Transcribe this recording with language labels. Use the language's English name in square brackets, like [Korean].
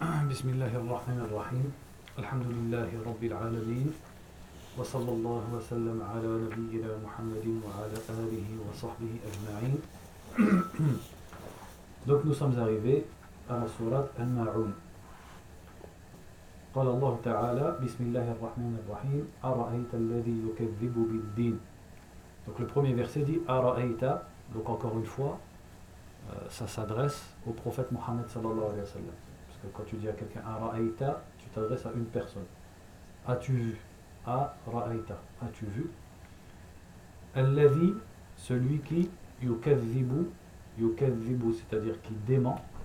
[Arabic] بسم الله الرحمن الرحيم الحمد لله رب العالمين وصلى الله وسلم على نبينا محمد وعلى آله وصحبه أجمعين. [French] Donc nous sommes arrivés à la sourate Al-Ma'un. [Arabic] قال الله تعالى بسم الله الرحمن الرحيم أرأيت الذي يكذب بالدين. [French] Donc le premier verset dit أرأيت. Donc encore une fois, ça s'adresse au prophète Mohammed sallallahu alayhi wa sallam. Quand tu dis à quelqu'un « Ara'aita », tu t'adresses à une personne. « As-tu vu ?»« Ara'aita »« As-tu vu ?»« Allazi » celui qui « Yukadzibu »« Yukadzibu » c'est-à-dire qui dément.